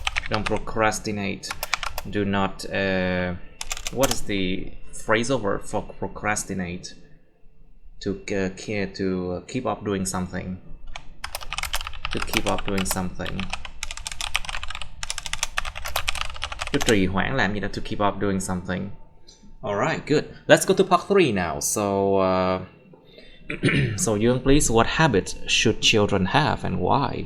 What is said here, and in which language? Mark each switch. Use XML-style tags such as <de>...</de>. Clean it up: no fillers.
<en>Don't procrastinate. Do not. What is the phrasal verb for procrastinate? To keep up doing something. To keep up doing something.</en> <vi>cứ trì hoãn làm gì đó</vi> <en>to keep up doing something. Alright, good. Let's go to part 3 now. So, so Young, please, what habits should children have and why?</en>